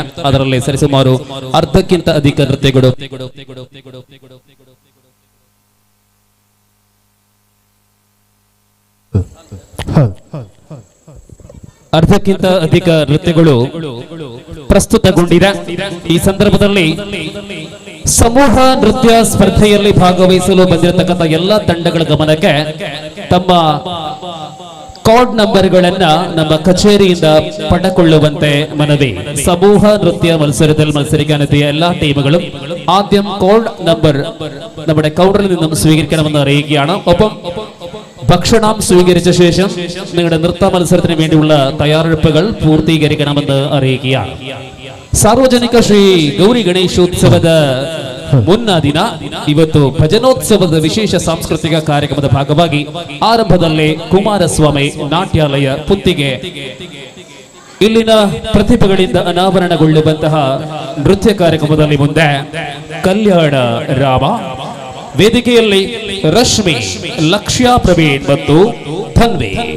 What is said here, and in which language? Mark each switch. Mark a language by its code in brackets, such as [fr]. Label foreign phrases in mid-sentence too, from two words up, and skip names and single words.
[kn] ಅದರಲ್ಲಿ ಸರಿಸುಮಾರು ಅರ್ಧಕ್ಕಿಂತ ಅಧಿಕ ನೃತ್ಯಗಳು ಪ್ರಸ್ತುತಗೊಂಡಿದೆ. ಈ ಸಂದರ್ಭದಲ್ಲಿ ಸಮೂಹ ನೃತ್ಯ ಸ್ಪರ್ಧೆಯಲ್ಲಿ ಭಾಗವಹಿಸಲು ಬಂದಿರತಕ್ಕಂಥ ಎಲ್ಲ ತಂಡಗಳ ಗಮನಕ್ಕೆ ತಮ್ಮ [en] card numbers [kn] ನಮ್ಮ ಕಚೇರಿಯಿಂದ ಪಡೆದುಕೊಳ್ಳುವಂತೆ ಮನವಿ. [ml] സമൂഹ നൃത്യ മത്സരത്തിൽ മത്സരിക്കാനെത്തിയ എല്ലാ ടീമുകളും ആദ്യം [en] code number [ml] നമ്മുടെ കൗണ്ടറിൽ നിന്നും സ്വീകരിക്കണമെന്ന് അറിയിക്കുകയാണ്. ഒപ്പം ഭക്ഷണം സ്വീകരിച്ച ശേഷം നിങ്ങളുടെ നൃത്ത മത്സരത്തിന് വേണ്ടിയുള്ള തയ്യാറെടുപ്പുകൾ പൂർത്തീകരിക്കണമെന്ന് അറിയിക്കുകയാണ്. [kn] ಸಾರ್ವಜನಿಕ ಶ್ರೀ ಗೌರಿ ಗಣೇಶೋತ್ಸವದ ಮುನ್ನ ದಿನ ಇವತ್ತು ಭಜನೋತ್ಸವದ ವಿಶೇಷ ಸಾಂಸ್ಕೃತಿಕ ಕಾರ್ಯಕ್ರಮದ ಭಾಗವಾಗಿ ಆರಂಭದಲ್ಲೇ ಕುಮಾರಸ್ವಾಮಿ ನಾಟ್ಯಾಲಯ ಪುತ್ತಿಗೆ ಇಲ್ಲಿನ ಪ್ರತಿಭೆಗಳಿಂದ ಅನಾವರಣಗೊಳ್ಳುವಂತಹ ನೃತ್ಯ ಕಾರ್ಯಕ್ರಮದಲ್ಲಿ ಮುಂದೆ ಕಲ್ಯಾಣ ರಾಮ, ವೇದಿಕೆಯಲ್ಲಿ ರಶ್ಮಿ, ಲಕ್ಷ್ಯ ಪ್ರವೀಣ್ ಮತ್ತು ಧನ್ವಿ.